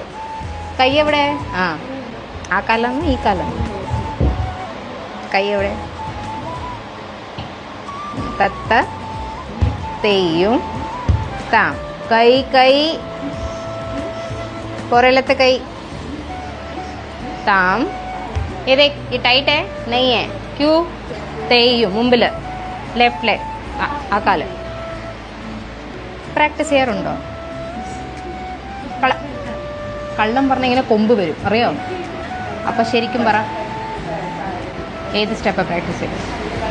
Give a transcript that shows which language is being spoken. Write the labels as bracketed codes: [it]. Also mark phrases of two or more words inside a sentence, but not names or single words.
[ml] കൈ എവിടെ? ആ കാലം ഈ കാലം. കൈ എവിടെ? തത്ത തെയ്യും താം. കൈ കൈ പുറയിലത്തെ കൈ. താം. [hi] ये टाइट है नहीं है क्यों? [ml] തെയ്യും മുമ്പിൽ [en] left leg. [ml] ആ കാല് പ്രാക്ടീസ് ചെയ്യാറുണ്ടോ? കള്ളം പറഞ്ഞ ഇങ്ങനെ കൊമ്പ് വരും അറിയോ? അപ്പം ശരിക്കും പറ, ഏത് സ്റ്റെപ്പാണ് പ്രാക്ടീസ് ചെയ്യും?